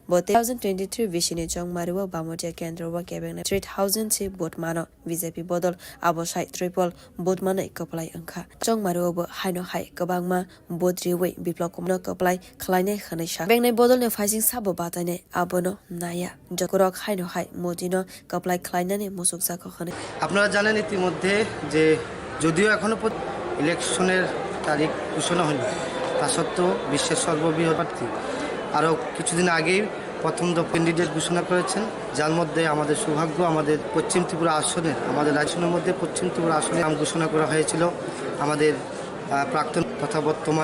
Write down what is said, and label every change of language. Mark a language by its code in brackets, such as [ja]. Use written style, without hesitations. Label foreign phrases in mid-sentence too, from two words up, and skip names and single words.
[trp] 2023 vishini jongmariwa bamodia kendra wa kebeng 3000 si bot mano bjp bodol abosai triple bot manai koplai angkha jongmariwa bo haino hai kabangma bodriwe biplok kumno koplai khlainai khanai sha bodol ne faising sabo batane abono naya jokorok haino hai modino kaplai khlainane musuk jaka khane [bn] আপনারা জানেন ইতিমধ্যে যে যদিও এখনো ইলেকশনের তারিখ ঘোষণা হয়নি তা সত্ত্বেও বিশ্বের সর্ববৃহৎ প্রার্থী আরও কিছুদিন আগেই প্রথম ক্যান্ডিডেট ঘোষণা করেছেন যার মধ্যে আমাদের সৌভাগ্য আমাদের পশ্চিম ত্রিপুরা আসনের আমাদের রাজ্যের মধ্যে পশ্চিম ত্রিপুরা আসনে নাম ঘোষণা করা হয়েছিল আমাদের প্রাক্তন তথা বর্তমান